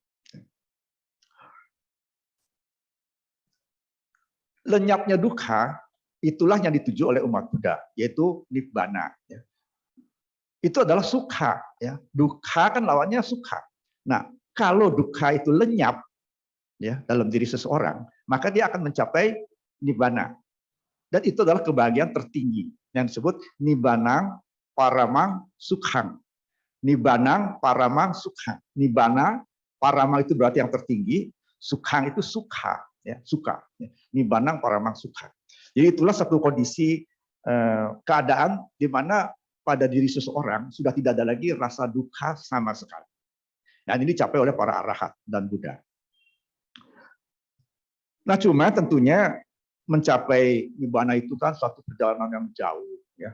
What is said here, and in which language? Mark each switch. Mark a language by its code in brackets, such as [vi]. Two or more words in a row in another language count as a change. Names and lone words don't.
[id] Lenyapnya duka, itulah yang dituju oleh umat Buddha, yaitu nibbana. Itu adalah sukha. Ya. Duka kan lawannya sukha. Nah, kalau duka itu lenyap ya, dalam diri seseorang, maka dia akan mencapai nibbana. Dan itu adalah kebahagiaan tertinggi yang disebut [pi] nibbanang paramang sukhang. Nibbanang paramang sukhang. [id] Nibbana, parama itu berarti yang tertinggi, sukhang itu sukha, ya, suka. [pi] Nibbanang paramang sukhang. [id] Jadi itulah satu kondisi keadaan di mana pada diri seseorang sudah tidak ada lagi rasa duka sama sekali. Dan ini dicapai oleh para arahat dan Buddha. Nah, cuma tentunya mencapai nibbana itu kan suatu perjalanan yang jauh, ya.